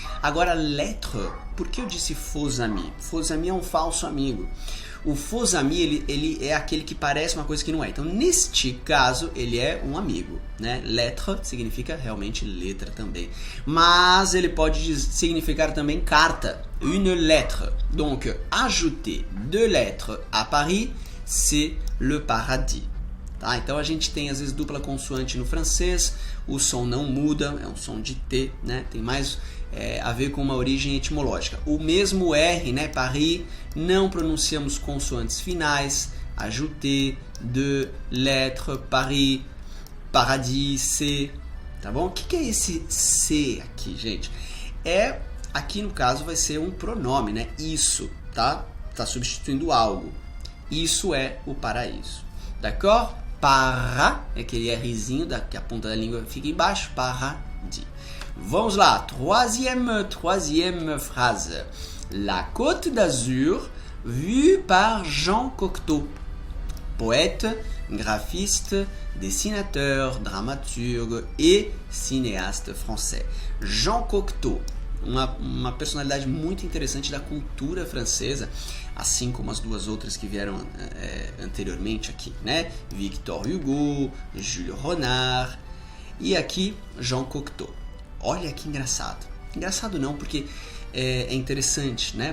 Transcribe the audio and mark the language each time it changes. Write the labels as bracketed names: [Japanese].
[Portuguese] Agora, lettre, por que eu disse faux ami? Faux ami é um falso amigo. O faux ami, ele é aquele que parece uma coisa que não é. Então, neste caso, ele é um amigo, né? Lettre significa realmente letra também. Mas ele pode significar também carta. [French] Une lettre. Donc, ajouter deux lettres à Paris, c'est le paradis. [Portuguese] Tá? Então, a gente tem, às vezes, dupla consoante no francês. O som não muda, é um som de T, né? Tem mais a ver com uma origem etimológica. O mesmo R, né? Paris, não pronunciamos consoantes finais. [French] Ajouter, deux lettres, Paris, paradis, C. [Portuguese] Tá bom? O que é esse C aqui, gente? Aqui no caso vai ser um pronome, né? Isso, tá? Tá substituindo algo. Isso é o paraíso. [French] D'accord? [Portuguese] Para, é aquele Rzinho que a ponta da língua fica embaixo. [French] Paradis. [Portuguese] Vamos lá. [French] Troisième phrase. La Côte d'Azur vue par Jean Cocteau. Poète, graphiste, dessinateur, dramaturge et cinéaste français. Jean Cocteau. [Portuguese] Uma personalidade muito interessante da cultura francesa, assim como as duas outras que vieram anteriormente aqui, né? Victor Hugo, Jules Renard e aqui Jean Cocteau. Olha que engraçado. Engraçado não, porque é interessante, né?